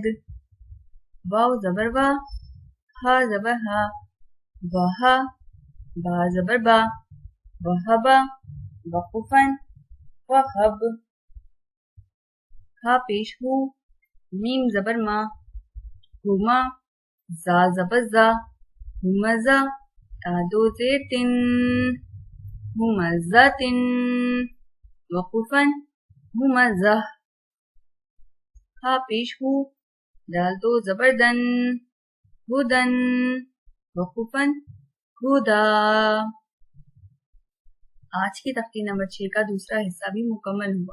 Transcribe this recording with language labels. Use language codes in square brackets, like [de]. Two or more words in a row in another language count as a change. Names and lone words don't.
[ur] واو زبر وا ہا زبر ہا وہا با زبر با وہبا وقفا وہب. ہا پیش ہو میم زبر ما ہما زا زبر زا ہمزا تا دو زیر تن ہمزتن وقفا ہمزہ. ہا پیش ہو دال دو زبر دن ہدن وقفا ہدا. آج کی تفصیل نمبر 6 کا دوسرا حصہ بھی مکمل ہوا.